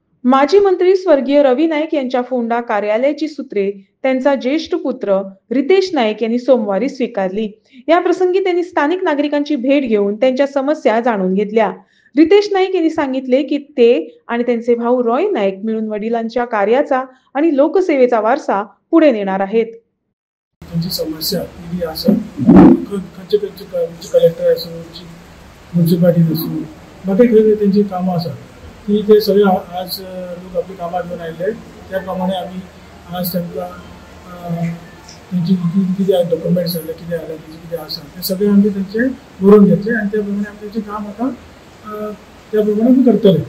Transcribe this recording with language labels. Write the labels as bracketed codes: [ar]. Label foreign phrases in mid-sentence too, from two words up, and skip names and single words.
[mr] माजी मंत्री स्वर्गीय रवी नाईक यांच्या फोंडा कार्यालयाची सूत्रे त्यांचा ज्येष्ठ पुत्र रितेश नाईक यांनी सोमवारी स्वीकारली। या प्रसंगी त्यांनी स्थानिक नागरिकांची भेट घेऊन त्यांच्या समस्या जाणून घेतल्या। रितेश नाईक यांनी सांगितले की ते आणि त्यांचे भाऊ रॉय नाईक मिळून वडिलांच्या कार्याचा आणि लोकसेवेचा वारसा पुढे नेणार आहेत। [kok] त्यांची समस्या ही असं खंयचे कलेक्टर असो म्युन्सिपालिटी असो बाकी खंय त्यांची कामां आसात ती ते सगळे आज लोक आपली कामां घेवन आयिल्ले त्या प्रमाणे आमी आज तांकां तेंची कितें डॉक्युमेंट्स जाले कितें जालें कितें आसा ते सगळे आमी तेंचे बरोवन घेतले आनी त्या प्रमाणे आमी तेंचें काम आतां त्या प्रमाणे आमी करतले।